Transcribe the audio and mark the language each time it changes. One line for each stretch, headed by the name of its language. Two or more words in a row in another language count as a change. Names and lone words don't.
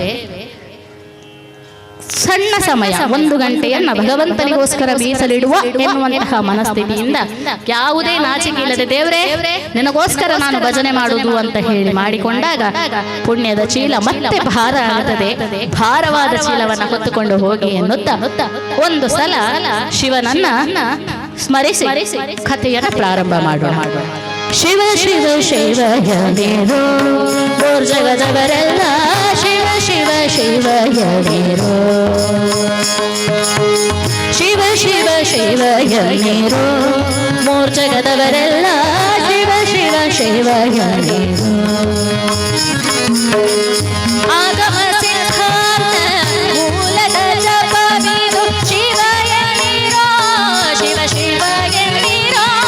Kannada: ಸಣ್ಣ ಸಮಯ 1 ಗಂಟೆಯನ್ನ ಭಗವಂತನಿಗೋಸ್ಕರ ಮೀಸಲಿಡುವ ಎನ್ನುವಂತಹ ಮನಸ್ಥಿತಿಯಿಂದ ಯಾವುದೇ ನಾಚಿಕೆ ಇಲ್ಲದೆ ದೇವರೇ ನಿನಗೋಸ್ಕರ ನಾನು ಭಜನೆ ಮಾಡುವುದು ಅಂತ ಹೇಳಿ ಮಾಡಿಕೊಂಡಾಗ ಪುಣ್ಯದ ಚೀಲ ಮತ್ತೆ ಭಾರ ಆಗುತ್ತದೆ. ಭಾರವಾದ ಚೀಲವನ್ನ ಹೊತ್ತುಕೊಂಡು ಹೋಗಿ ಎನ್ನುತ್ತಾ ಒಂದು ಸಲ ಶಿವನನ್ನ ಸ್ಮರಿಸಿ ಕಥೆಯನ್ನ ಪ್ರಾರಂಭ ಮಾಡೋಣ. ಶಿವ ಶಿವ ಶಿವ ಯದೇರೋ ಗೋರ್ ಜಗದವರೆಲ್ಲ ಶಿವ ಶಿವ ಶಿವ ಯದೇರೋ ಶಿವ ಶಿವ ಶಿವ ಯದೇರೋ ಮೋರ್ ಜಗದವರೆಲ್ಲ ಶಿವ ಶಿವ ಶಿವ ಯದೇರೋ ಆಗಮ ಸಿದ್ಧಾಂತ ಮೂಲದ ಜಪವಿದು ಶಿವ ಯದೇರೋ ಶಿವ ಶಿವ ಯದೇರೋ